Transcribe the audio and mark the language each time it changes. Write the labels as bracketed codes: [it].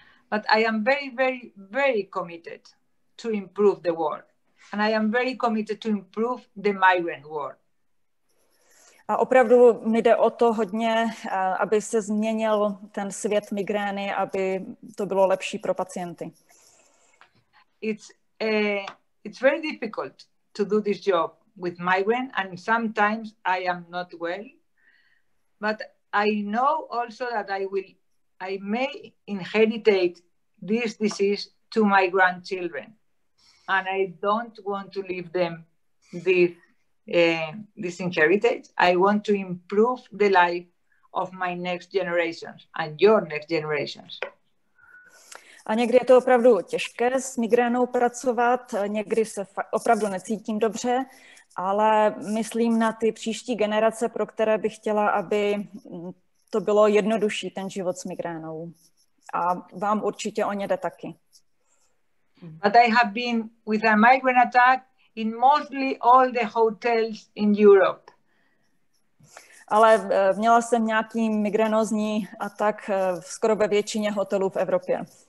[en] But I am very, very, very committed to improve the world. And I am very committed to improve the migrant world. [cs] A opravdu mi jde o to hodně, aby se změnil ten svět migrény, aby to bylo lepší pro pacienty. [en] It's very difficult to do this job with migraine, and sometimes I am not well. But I know also that I may inherit this disease to my grandchildren, and I don't want to leave them this inheritance. I want to improve the life of my next generations and your next generations. [cs] A někdy je to opravdu těžké s migrénou pracovat, někdy se opravdu necítím dobře, ale myslím na ty příští generace, pro které bych chtěla, aby to bylo jednodušší, ten život s migrénou. A vám určitě o ně jde taky. [en] But I have been with a migraine attack in mostly all the hotels in Europe. [cs] Ale měla jsem nějaký migrénózní atak skoro ve většině hotelů v Evropě.